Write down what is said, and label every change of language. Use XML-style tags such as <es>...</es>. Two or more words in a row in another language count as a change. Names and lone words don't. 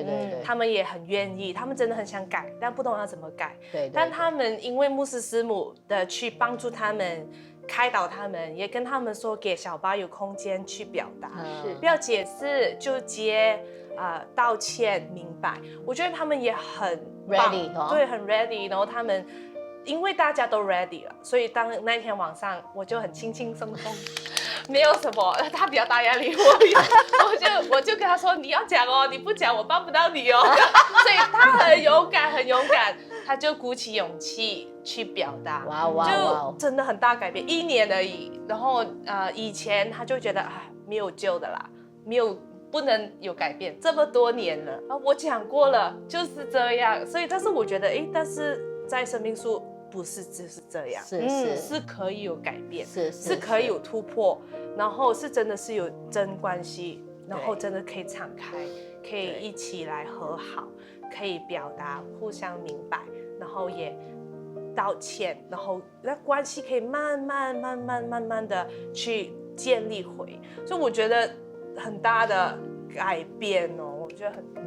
<zh>他們也很願意，他們真的很想改，但不懂要怎麼改。對，但他們因為牧師師母的去幫助他們，開導他們，也跟他們說，給小巴有空間去表達，不要解釋，就接道歉，明白。我覺得他們也很棒 ready，對，很 ready。然後他們因為大家都 ready 了，所以當那天晚上我就很輕輕鬆鬆。沒有什麼，他比較大壓力，我就跟他說你要講哦，你不講我幫不到你哦，所以他很勇敢，很勇敢，他就鼓起勇氣去表達，就真的很大改變，1年而已。然後以前他就覺得沒有救的啦，沒有不能有改變，這麼多年了我講過了就是這樣，所以但是我覺得但是在生命樹不是只是這樣，是可以有改變，是可以有突破，然後是真的是有真關係，然後真的可以敞開，可以一起來和好，可以表達互相明白，然後也道歉，然後那關係可以慢慢的去建立回，所以我覺得很大的改變哦，我覺得很</zh>